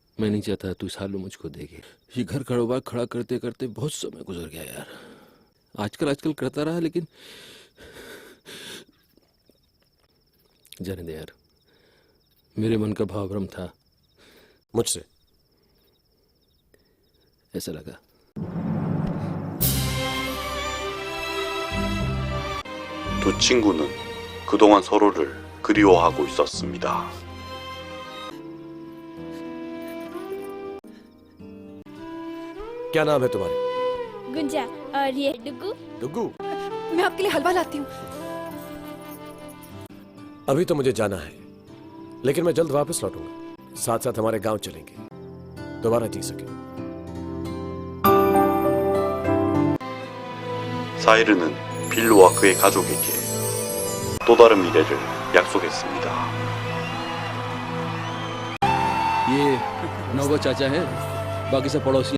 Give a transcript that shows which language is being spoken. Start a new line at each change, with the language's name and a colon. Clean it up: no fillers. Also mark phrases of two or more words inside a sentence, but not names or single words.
Hindi: मैं नहीं चाहता तू सालों मुझको देखे। ये घर कारोबार खड़ा करते करते बहुत समय गुजर गया यार। आजकल करता रहा, लेकिन जाने दे यार, मेरे मन का भाव भ्रम था, मुझसे ऐसा लगा।
Korean: 두 친구는 그동안 서로를 그리워하고 있었습니다.
Hindi: क्या नाम है तुम्हारे? गुंजा और ये डुगू। डुगू। मैं आपके लिए हलवा लाती हूँ। अभी तो मुझे जाना है, लेकिन मैं जल्द वापस लौटूंगा। साथ साथ हमारे गांव चलेंगे, दोबारा जी सके।
Korean: 사이르는 빌루와 그의 가족에게 또 다른 미래를 약속했습니다.
Hindi: ये नौबत चाचा है, बाकी सब पड़ोसी।